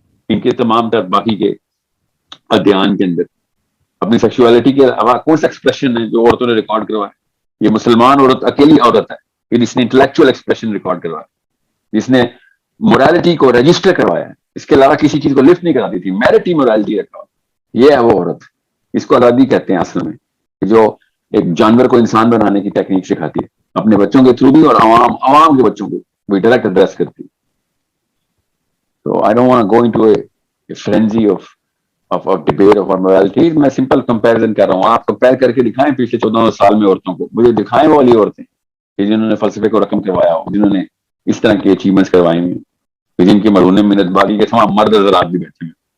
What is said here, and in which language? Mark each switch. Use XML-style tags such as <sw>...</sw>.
<ur>ان کے تمام تر باقی کے ادھیان کے اندر اپنی سیکشوالٹی کے علاوہ کون سا ایکسپریشن ہے جو عورتوں نے ریکارڈ کروایا؟ یہ مسلمان عورت اکیلی عورت ہے کہ جس نے انٹلیکچوئل ایکسپریشن ریکارڈ کروایا، جس نے مورالٹی کو رجسٹر کروایا ہے. اس کے علاوہ کسی چیز کو لفٹ نہیں کراتی تھی. میرٹی مورالٹی رکھا، یہ ہے وہ عورت. اس کو آزادی کہتے ہیں اصل میں، جو ایک جانور کو انسان بنانے کی ٹیکنیک سکھاتی ہے اپنے بچوں کے تھرو بھی، اور عوام کے بچوں کو بھی ڈائریکٹ ایڈریس کرتی ہے.</ur> <en>So I don't want to go into a frenzy of debate of morality.</en> <ur>میں سمپل کمپیریزن کر رہا ہوں. آپ کمپیئر کر کے دکھائیں پچھلے 14 سال میں عورتوں کو، مجھے دکھائیں وہ والی عورتیں کہ جنہوں نے فلسفے کو رقم کروایا ہو، جنہوں نے اس طرح کی اچیومنٹس کروائی ہوئی، جن کی مرہون منت باغی کے تمام مرد حضرات بھی بیٹھے ہیں.</ur>